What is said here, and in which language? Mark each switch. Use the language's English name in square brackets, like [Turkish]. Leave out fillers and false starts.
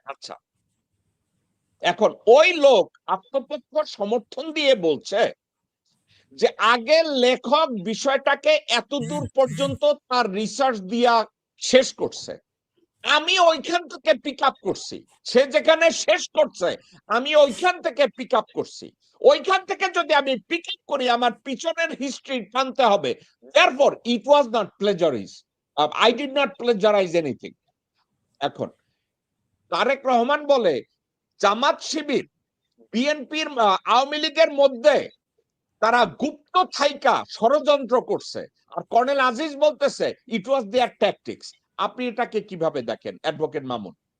[Bangla] আচ্ছা, এখন ওই লোক আত্মপক্ষ সমর্থন দিয়ে বলছে যে আগের লেখক বিষয়টাকে এতদূর পর্যন্ত তার রিসার্চ দিয়া শেষ করছে, আমি ওইখান থেকে পিক আপ করছি। সে যেখানে শেষ করছে আমি ওইখান থেকে পিক আপ করছি। ওইখান থেকে যদি আমি পিক আপ করি আমার পিছনের হিস্ট্রি টানতে হবে। [English] therefore it was not plagiarism. I did not plagiarize anything. [Bangla] এখন তারেক রহমান বলে জামাত শিবির বিএনপির আওয়ামী লীগের মধ্যে তারা গুপ্ত থাইকা ষড়যন্ত্র করছে, আর কর্নেল আজিজ বলতেছে ইট ওয়াজ দেয়ার ট্যাকটিক্স। আপনি এটাকে কিভাবে দেখেন অ্যাডভোকেট মামুন?